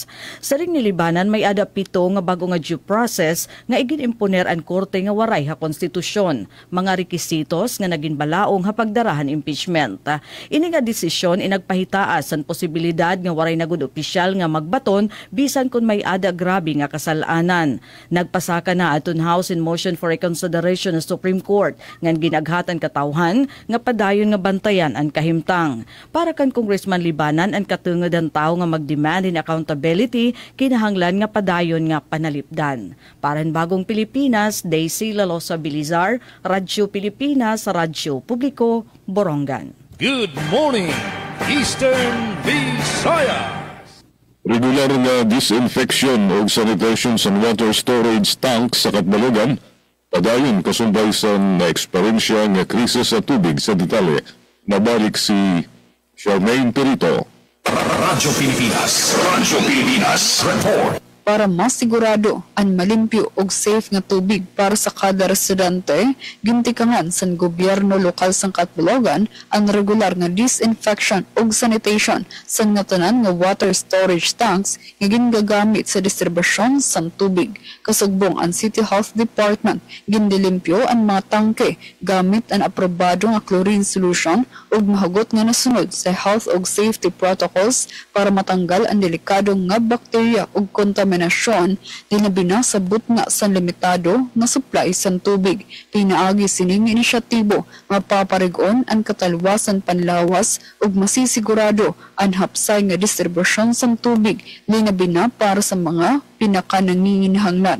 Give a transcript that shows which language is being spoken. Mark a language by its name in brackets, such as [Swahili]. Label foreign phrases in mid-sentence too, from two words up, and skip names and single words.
[Waray] Saring ni Libanan may ada pito nga bago nga [English] due process [Waray] nga igin-imponer ang Korte nga waray ha konstitusyon. Mga rekisitos nga naging balaong ha pagdarahan impeachment. Ini nga desisyon inagpahitaas ang posibilidad nga waray nagud opisyal nga magbaton bisan kun may ada grabe nga kasalanan. Nagpasaka na aton House in [English] motion for reconsideration [Waray] ng Supreme Court ngan ginaghatan katawhan nga padayon nga bantayan ang kahimtang. Para kan Congressman Libanan ang katungod ang tao nga magdemand in accountability kinahanglan nga padayon nga panalipdan. Para ang Bagong Pilipinas, Daisy Lalosa Bilizar, Radyo Pilipinas, Radyo Publiko, Borongan. [English] Good morning, Eastern Visayas. [Waray] Regular nga disinfection o sanitation sa [English] water storage tank [Waray] sa Katbalogan, padayon kasumbay sa na-eksperyensya nga krisis sa tubig sa detalye. Nabalik si Charmaine Perito. Radyo Pilipinas report. Para mas sigurado ang malimpyo ug safe nga tubig para sa kada residente, gintikangan sa gobyerno lokal sa Katbalogan ang regular nga disinfection ug sanitation sa nga tanan nga [English] water storage tanks [Waray] nga gingagamit sa distribusyon sa tubig. Kasugbong ang City Health Department gindilimpyo ang mga tangke gamit ang aprobado nga [English] chlorine solution [Waray] ug mahugot nga nasunod sa health ug [English] safety protocols [Waray] para matanggal ang delikado nga bakterya ug contamination kontaminasyon di na binasabot nga sa limitado nga supply sa tubig. Pinaagi sining inisyatibo nga paparigon ang katalwasan panlawas ug masisigurado ang hapsay nga distribusyon sa tubig linabi na para sa mga pinakananginginhanglan.